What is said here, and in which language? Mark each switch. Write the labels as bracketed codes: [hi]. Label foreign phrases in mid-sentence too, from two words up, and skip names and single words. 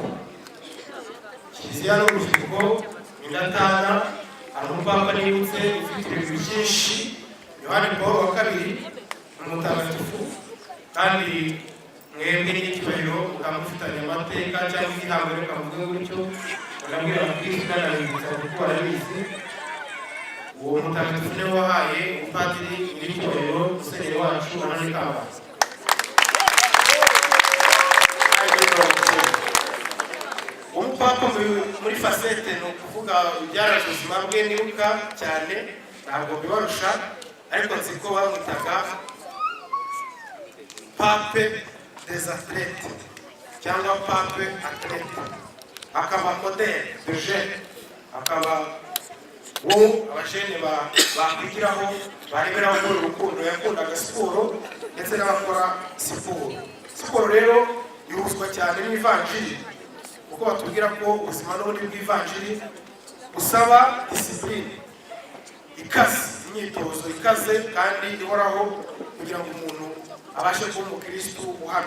[rw] Kiliziya n'urubyiruko indatana hari umupapa nibutse ufite ibintu byinshi Yohani Paul wa kabiri umutagatifu kandi mwebwe n'icyubahiro mukamufitanya amateka cyangwa igihango reka mvuge gutyo murabwira abakristo n'ababibutsa kuko barabizi uwo mutagatifu niwe wahaye umupadiri nyiricyubahiro musenyeri wacu Anani Kamanzi. Umupapa muri facette ni ukuvuga ibyaraje ubuzima bwe nibuka cyane ntabwo bibarusha ariko nzi ko bamwitaga [fr] pape des athlètes [rw] cyangwa [fr] pape athlète, [rw] akaba [fr] modèle de jeune, [rw] akaba uwo abajene bakwigiraho bareberaho muri urukundo. Yakundaga siporo ndetse n'abakora siporo rero yihuzwa cyane n'ivanjiri kuko batubwira ko ubuzima n'ubundi bw'ivanjiri busaba discipline ikaze, imyitozo ikaze kandi ihoraho kugira ngo umuntu abashe kuba umukristu uhamye.